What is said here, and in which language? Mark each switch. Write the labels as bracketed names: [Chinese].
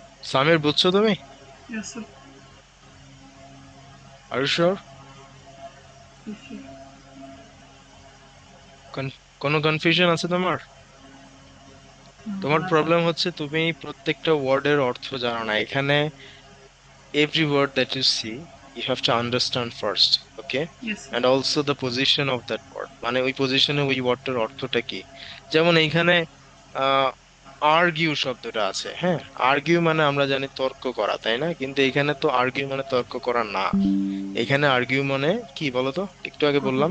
[Bangla] সামির, বুঝছো তুমি? [English] Yes sir. Are you sure? Yes sir. [Bangla] কোনো কনফিউশন আছে তোমার? তোমার না স্যার। প্রবলেম হচ্ছে তুমি প্রত্যেকটা ওয়ার্ডের অর্থ জানো না। এখানে [English] every word that you see, you have to understand first, okay? Yes sir. And also the position of that word, [Bangla] মানে ওই পজিশনে ওই ওয়ার্ডটার অর্থটা কি। যেমন এইখানে আর্গিউ শব্দটা আছে, হ্যাঁ, আর্গিউ মানে আমরা জানি তর্ক করা, তাই না? কিন্তু এখানে তো আর্গিউ মানে তর্ক করা না। এখানে আর্গিউ মানে কি বলতো, একটু আগে বললাম।